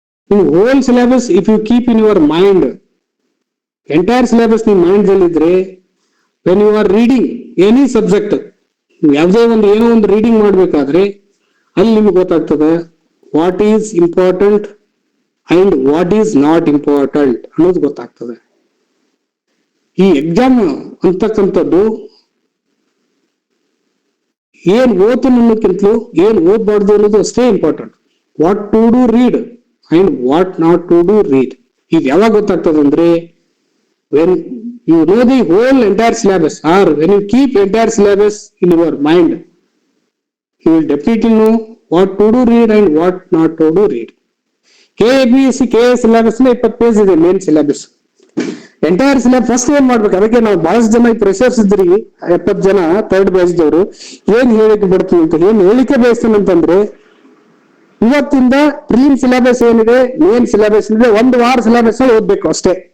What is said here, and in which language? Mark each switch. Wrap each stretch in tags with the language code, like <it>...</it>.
<en>ನೀವು whole syllabus if you keep in your mind, entire syllabus</en> <kn>ನಿಮ್ಮ mind ಅಲ್ಲಿ ಇದ್ರೆ,</kn> <en>when you are reading any subject,</en> <kn>ಯಾವುದೇ ಏನೋ ಒಂದು ರೀಡಿಂಗ್ ಮಾಡ್ಬೇಕಾದ್ರೆ ಅಲ್ಲಿ ನಿಮ್ಗೆ ಗೊತ್ತಾಗ್ತದೆ</kn> <en>what is important and what is not important</en> <kn>ಅನ್ನೋದು ಗೊತ್ತಾಗ್ತದೆ. ಈ ಎಕ್ಸಾಮ್ ಅಂತಕ್ಕಂಥದ್ದು ಏನ್ ಓದ್ತು ಅನ್ನೋಕ್ಕಿಂತಲೂ ಏನ್ ಓದ್ಬಾರ್ದು ಅನ್ನೋದು ಅಷ್ಟೇ important.</kn> <en>What to do read and what not to do read.</en> <kn>ಈಗ ಯಾವಾಗ ಗೊತ್ತಾಗ್ತದೆ ಅಂದ್ರೆ,</kn> <en>when you know the whole entire syllabus, or when you keep entire syllabus in your mind, you will definitely know what to do read and what not to do read.</en> <kn>KPSC KS syllabus 20 page ಇದೆ main syllabus. Entire syllabus first ಏನ್ ಮಾಡ್ಬೇಕು, ಅದಕ್ಕೆ ನಾವು ಬಹಳಷ್ಟು ಜನ pressures ಇದ್ರಿ, 70 ಜನ third batch ದವರು ಏನ್ ಹೇಳಿಕೆ ಬರ್ತೀವಿ ಅಂತ, ಏನ್ ಹೇಳಿಕೆ ಬಯಸ್ತಾನೆ ಅಂತಂದ್ರೆ, ಇವತ್ತಿಂದ ಪ್ರಿಲಿಮ್ ಸಿಲೆಬಸ್ ಏನಿದೆ, ಮೇನ್ ಸಿಲೆಬಸ್ ಇದೆ, 1 ವಾರ ಸಿಲೆಬಸ್ ಓದ್ಬೇಕು ಅಷ್ಟೇ.</kn>